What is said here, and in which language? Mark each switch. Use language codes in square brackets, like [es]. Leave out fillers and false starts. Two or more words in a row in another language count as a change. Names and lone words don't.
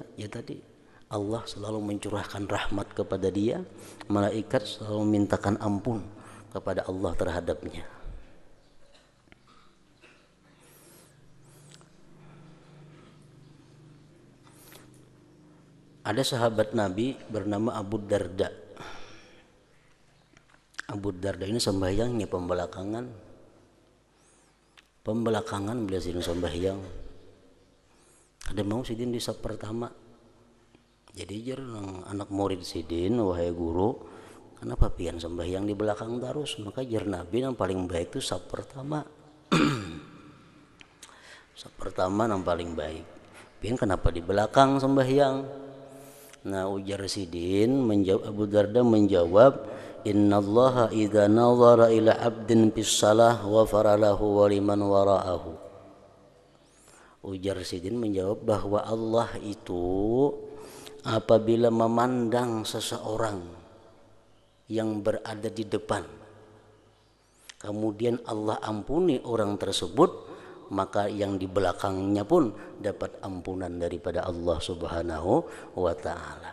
[id] Ya tadi Allah selalu mencurahkan rahmat kepada dia, malaikat selalu memintakan ampun kepada Allah terhadapnya. Ada sahabat Nabi bernama Abu Darda. [bjn] Abu Darda ini sembahyangnya pembelakangan beliau sidin sembahyang. Ada mau sidin di saf pertama. Jadi anak murid sidin, wahai guru, kenapa pian sembahyang di belakang terus? Maka jar Nabi yang paling baik itu saf pertama. Saf pertama yang paling baik. Pian kenapa di belakang sembahyang? Nah, ujar sidin Abu Darda menjawab, [ar] إن الله إذا نظر إلى عبد بالصلاة وغفر له ولمن وراءه. [id] Ujar sidin menjawab bahwa Allah itu apabila memandang seseorang yang berada di depan, kemudian Allah ampuni orang tersebut, maka yang di belakangnya pun dapat ampunan daripada Allah [ar] سبحانه وتعالى.